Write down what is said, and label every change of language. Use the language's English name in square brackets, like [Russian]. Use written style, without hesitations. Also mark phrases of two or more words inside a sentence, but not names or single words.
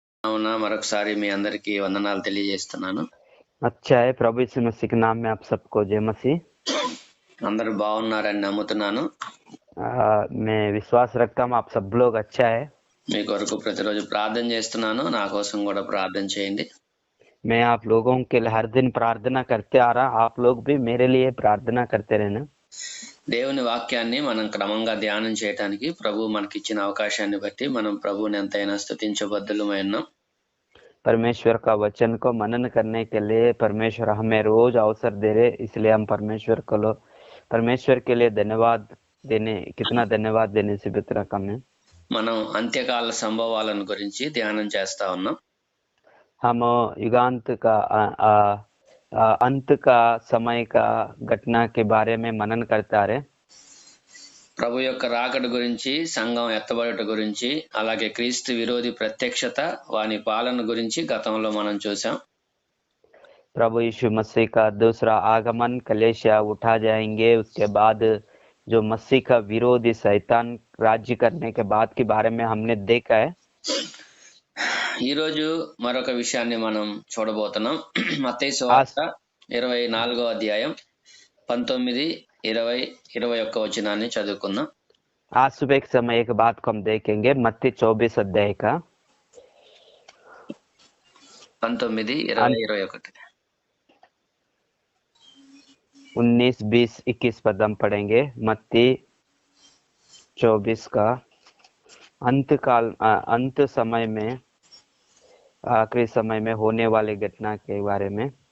[Telugu] నామమున మరొకసారి మీ అందరికీ వందనాలు తెలియజేస్తున్నాను. [Hindi] अच्छा है, प्रभु यीशु मसीह के नाम में आप सबको जय मसीह। [Telugu] అందరూ బాగున్నారని నమ్ముతున్నాను. [Hindi] मैं विश्वास रखता हूँ आप सब लोग अच्छा है। [Telugu] మీ కొరకు ప్రతిరోజు ప్రార్థన చేస్తున్నాను. నా కోసం కూడా ప్రార్థన చేయండి. [Hindi] मैं आप लोगों के लिए हर दिन प्रार्थना करते आ रहा, आप लोग भी मेरे लिए प्रार्थना करते रहना। [Telugu] దేవుని వాక్యాన్ని మనం క్రమంగా ధ్యానం చేయడానికి ప్రభు మనకిచ్చిన అవకాశాన్ని బట్టి మనం ప్రభువుని ఎంతైనా స్తుతించబద్దులమై ఉన్నాం. [Hindi] परमेश्वर का वचन को मनन करने के लिए परमेश्वर हमें रोज अवसर दे रहे, इसलिए हम परमेश्वर के लिए धन्यवाद देने, कितना धन्यवाद देने से भी उतना कम है। [Telugu] మనం అంత్యకాల సంభవాలను గురించి ధ్యానం చేస్తా ఉన్నాం. [Hindi] हम युगांत का अंत का समय का घटना के बारे में मनन करते आ रहे। [Telugu] ప్రభు యొక్క రాకడ గురించి, సంఘం ఎత్తబడుట గురించి, అలాగే క్రీస్తు విరోధి ప్రత్యక్షత, వాని పాలన గురించి గతంలో మనం చూసాం. [Hindi] प्रभु यीशु मसीह का दूसरा आगमन, कलेशिया उठा जाएंगे, उसके बाद जो मसीह का विरोधी शैतान राज्य करने के बाद के बारे में हमने देखा है। [Telugu] ఈ రోజు మరొక విషయాన్ని మనం చూడబోతున్నాం. మత్తయి సువార్త 24వ అధ్యాయం 19, 20, 21 వచనాన్ని చదువుకుందాం. [Hindi] आज सुबह के समय एक बात को हम देखेंगे, मत्ती 24 अध्याय का 19, 20, 21. 19, 20, 21 पद हम पढ़ेंगे। मत्ती 24 का अंत समय में, आखिरी समय में होने वाली घटना के बारे में।